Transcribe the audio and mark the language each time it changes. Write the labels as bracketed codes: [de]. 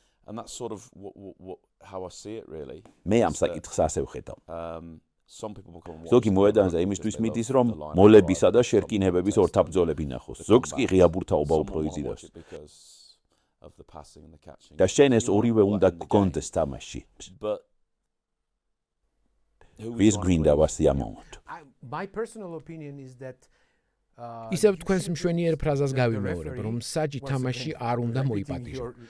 [en] And that's sort of how I see it really. [ka] მე ამ საკითხს ასე ვხედავ. [en] Some people become [ka] ზოგი მოედანზე იმისთვის მიდის, რომ მოლებისა და შერკინებების ორთაბრძოლები ნახოს. ზოგს კი ღია ბურთაობა უფრო იზიდავს. და შენ ეს ორივე უნდა გქონდეს თამაში. ვის გვინდა ვასიამოვნოთ? [en] My personal opinion is that [ka] ისევ თქვენს მშვენიერ ფრაზას გავიმეორებ, რომ მსაჯი თამაში არ უნდა მოიპატიჟო.